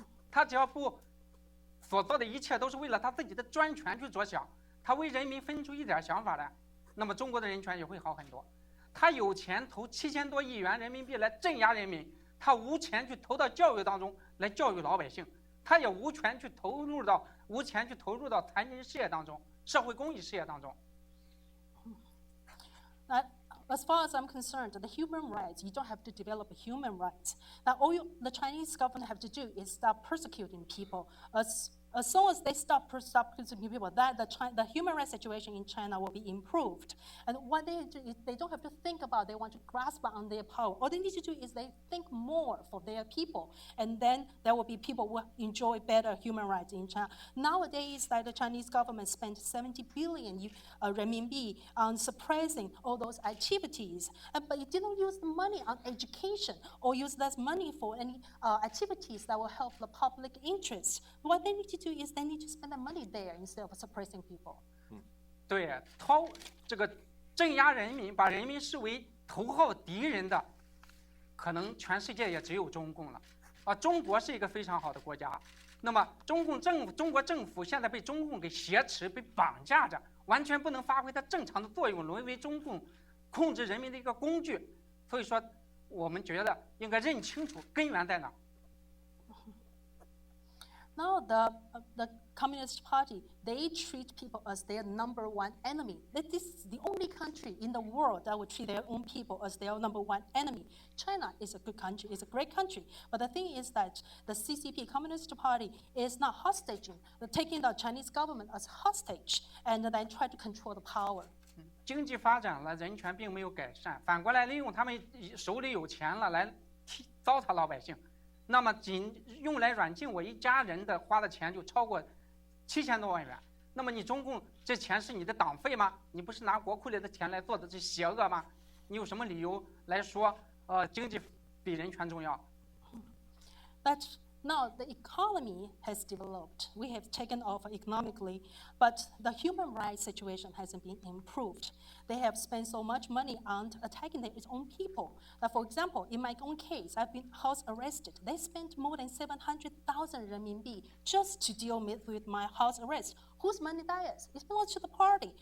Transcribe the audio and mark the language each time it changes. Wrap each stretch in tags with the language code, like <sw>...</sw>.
<zh>他只要不所做的一切都是为了他自己的专权去着想，他为人民分出一点想法来，那么中国的人权也会好很多。他有钱投7000多亿元人民币来镇压人民，他无钱去投到教育当中来教育老百姓，他也无钱去投入到残疾人事业当中、社会公益事业当中。</zh> <en>As far as I'm concerned, the human rights, you don't have to develop human rights. Now, all the Chinese government have to do is stop persecuting people, as As soon as they stop persecuting people, that the human rights situation in China will be improved. And what they do is they don't have to think about they want to grasp on their power. All they need to do is they think more for their people, and then there will be people who enjoy better human rights in China. Nowadays, that the Chinese government spent 70 billion renminbi on suppressing all those activities, but it didn't use the money on education or use that money for any activities that will help the public interest. What they need to do is they need to spend the money there instead of suppressing people.</en> <zh>对，这个镇压人民，把人民视为头号敌人的，可能全世界也只有中共了。中国是一个非常好的国家，那么中国政府现在被中共给挟持、被绑架着，完全不能发挥它正常的作用，沦为中共控制人民的一个工具。所以说，我们觉得应该认清楚根源在哪。</zh> <en>Now the Communist Party, they treat people as their number one enemy. This is the only country in the world that would treat their own people as their number one enemy. China is a good country, it's a great country. But the thing is that the CCP, Communist Party, is not hostaging, they're taking the Chinese government as hostage and then try to control the power.</en> <zh>经济发展了，人权并没有改善，反过来利用他们手里有钱了来糟蹋老百姓。那么仅用来软禁我一家人的花的钱就超过7000多万元。那么你中共这钱是你的党费吗？你不是拿国库里的钱来做的这邪恶吗？你有什么理由来说经济比人权重要？</zh> <en>But now the economy has developed. We have taken off economically, but the human rights situation hasn't been improved. They have spent so much money on attacking their own people. For example, in my own case, I've been house arrested. They spent more than 700,000 renminbi just to deal with my house arrest. Whose money that is? It belongs to the party.</en>